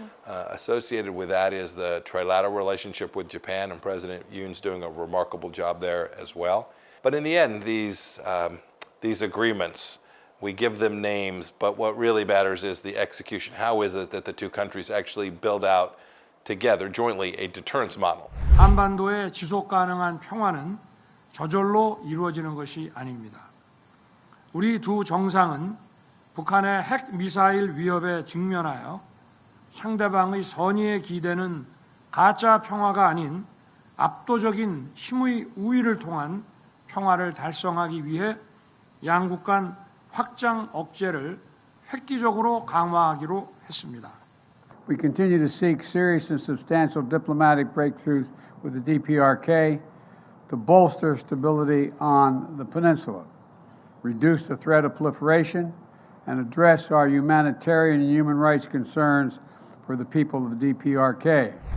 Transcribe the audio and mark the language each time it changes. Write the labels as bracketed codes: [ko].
[en] Associated with that is the trilateral relationship with Japan, and President Yoon's doing a remarkable job there as well. But in the end, these agreements, we give them names, but what really matters is the execution. How is it that the two countries actually build out together jointly a deterrence model? [ko] 한반도의 지속 가능한 평화는 저절로 이루어지는 것이 아닙니다. 우리 두 정상은 북한의 핵 미사일 위협에 직면하여 상대방의 선의에 기대는 가짜 평화가 아닌 압도적인 힘의 우위를 통한 평화를 달성하기 위해 양국 간 확장 억제를 획기적으로 강화하기로 했습니다. [en] We continue to seek serious and substantial diplomatic breakthroughs with the DPRK to bolster stability on the peninsula, reduce the threat of proliferation, and address our humanitarian and human rights concerns for the people of the DPRK.